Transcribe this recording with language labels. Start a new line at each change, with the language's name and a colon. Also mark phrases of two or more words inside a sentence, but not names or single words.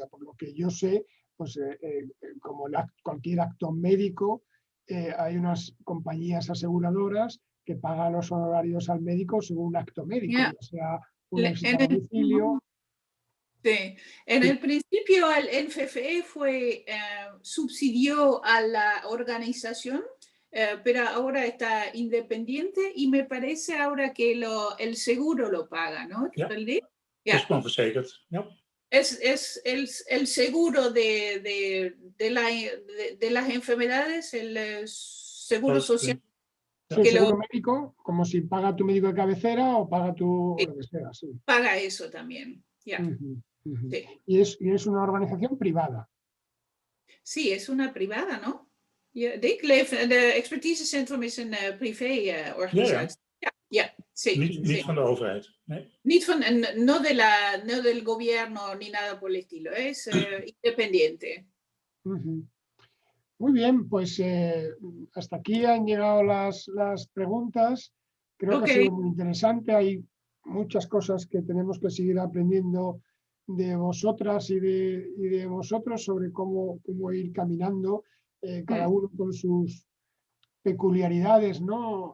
Spanish: Por lo que yo sé, pues como cualquier acto médico, hay unas compañías aseguradoras que pagan los honorarios al médico según un acto médico, ya sea una visita a domicilio. Sí, en el principio el NFFE subsidió a la organización, pero ahora está independiente, y me parece ahora que el seguro lo paga, ¿no?
Dutch: Ja, is gewoon verzekerd. Ja.
Spanish: Es el seguro de las enfermedades, el seguro social. Sí, el seguro médico, como si paga tu médico de cabecera o paga tu... Sí, lo que sea, sí. paga eso también. Yeah. Sí. Y es una organización privada. Sí, es una privada, ¿no?
Dutch: De Expertise Centrum is een privé organisatie.
Spanish: Ja, sí.
Dutch: Niet van de overheid. Nee.
Spanish: No del gobierno ni nada por el estilo, es independiente. Muy bien, pues hasta aquí han llegado las preguntas. Creo que ha sido muy interesante. Hay muchas cosas que tenemos que seguir aprendiendo de vosotras y de vosotros sobre cómo ir caminando, cada uno con sus peculiaridades, ¿no?